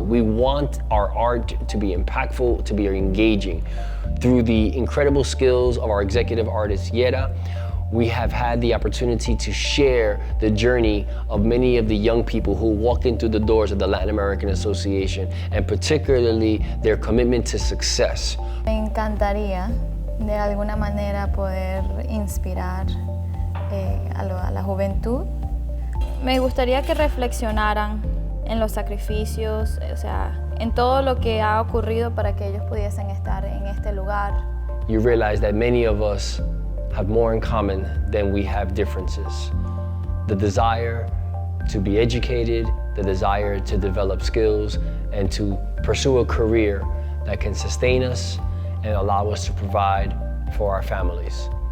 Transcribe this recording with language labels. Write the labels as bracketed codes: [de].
[en] We want our art to be impactful, to be engaging. Through the incredible skills of our executive artist, Yera, we have had the opportunity to share the journey of many of the young people who walked in through the doors of the Latin American Association, and particularly their commitment to success. [es] Me encantaría de alguna manera poder inspirar a la juventud. Me gustaría que reflexionaran en los sacrificios, o sea, en todo lo que ha ocurrido para que ellos pudiesen estar en este lugar. [en] You realize that many of us have more in common than we have differences. The desire to be educated, the desire to develop skills, and to pursue a career that can sustain us and allow us to provide for our families.